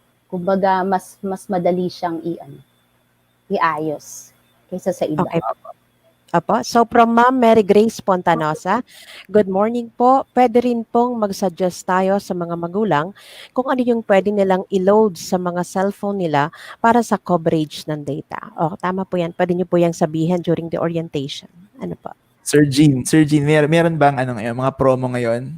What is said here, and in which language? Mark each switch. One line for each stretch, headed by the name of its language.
Filipino: Kumbaga, mas madali siyang iayos kaysa sa iba.
English: Okay. Apo. So from Ma'am Mary Grace Pontanosa, good morning po.
Filipino: Pwede rin pong mag-suggest tayo sa mga magulang kung ano yung pwede nilang i-load sa mga cellphone nila para sa coverage ng data. O, tama po yan. Pwede niyo po yung sabihin during the orientation. Ano po? Sir Jean, meron bang mga promo ngayon?